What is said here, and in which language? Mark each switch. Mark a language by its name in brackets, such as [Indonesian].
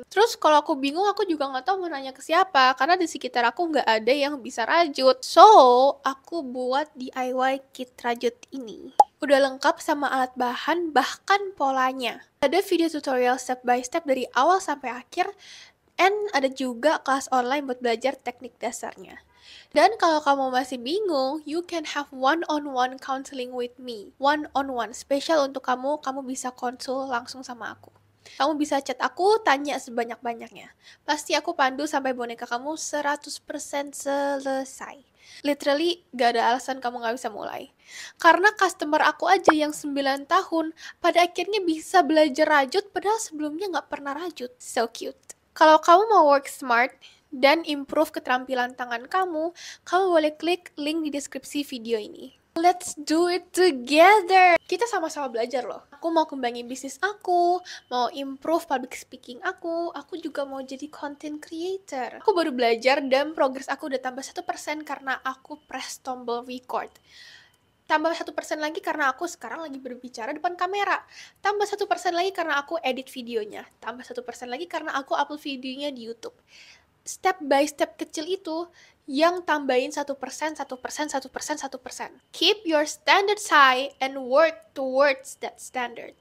[Indonesian] Terus kalau aku bingung, aku juga nggak tahu mau nanya ke siapa, karena di sekitar aku nggak ada yang bisa rajut. So, aku buat DIY kit rajut ini. Udah lengkap sama alat bahan, bahkan polanya. Ada video tutorial step by step dari awal sampai akhir, and ada juga kelas online buat belajar teknik dasarnya. Dan kalau kamu masih bingung, [English] you can have one-on-one counseling with me. [Indonesian] One-on-one, spesial untuk kamu bisa konsul langsung sama aku. Kamu bisa chat aku, tanya sebanyak-banyaknya. Pasti aku pandu sampai boneka kamu 100% selesai. Literally, gak ada alasan kamu gak bisa mulai. Karena customer aku aja yang 9 tahun, pada akhirnya bisa belajar rajut, padahal sebelumnya gak pernah rajut. [English] So cute. [Indonesian] Kalau kamu mau work smart dan improve keterampilan tangan kamu boleh klik link di deskripsi video ini. [English] Let's do it together! [Indonesian] Kita sama-sama belajar loh. Aku mau kembangin bisnis aku, mau improve public speaking aku juga mau jadi content creator. Aku baru belajar dan progress aku udah tambah 1% karena aku press tombol record. Tambah 1% lagi karena aku sekarang lagi berbicara depan kamera. Tambah 1% lagi karena aku edit videonya. Tambah 1% lagi karena aku upload videonya di YouTube. Step by step kecil itu yang tambahin 1%. [English] Keep your standards high and work towards that standard.